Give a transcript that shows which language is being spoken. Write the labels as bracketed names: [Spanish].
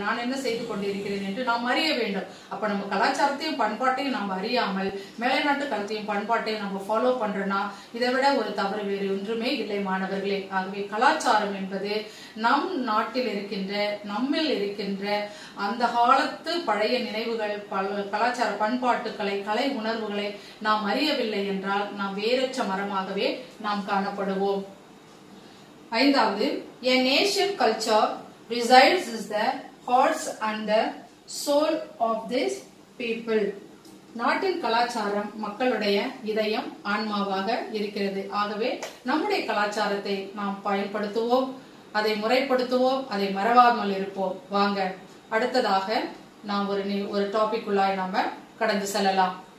[Tamil] நான் என்ன செய்து கொண்டிருக்கிறேன் என்று நாம் அறிய வேண்டும். அப்ப நம்ம கலாச்சாரத்தையும் பண்பாட்டையும் நாம் அறியாமல் மேலைநாட்டு கருத்தையும் பண்பாட்டையும் நம்ம ஃபாலோ பண்றோம்னா இதை விட ஒரு தவறு வேறு ஒன்றுமே இல்லை மாணவர்களே. ஆகவே கலாச்சாரம் என்பது நம் நாட்டில் இருக்கின்ற, நம்மில் இருக்கின்ற அந்த காலத்து பழைய நினைவுகள், கலாச்சார பண்பாட்டுக்களை, கலை உணர்வுகளை நாம் அறியவில்லை என்றால் நாம் வேறற்ற மரமாகவே நாம் காணப்படுவோம். ஐந்தாவது, [English] a nation culture resides in the hearts and the soul of this people. [Tamil] நாட்டின் கலாச்சாரம் மக்களுடைய இதயம் ஆன்மாவாக இருக்கிறது. ஆகவே நம்முடைய கலாச்சாரத்தை நாம் பயன்படுத்துவோம், அதை முறைப்படுத்துவோம், அதை மறவாமல் இருப்போம். வாங்க அடுத்ததாக நாம் ஒரு டாபிக் உள்ளாய் நாம கடந்து செல்லலாம்.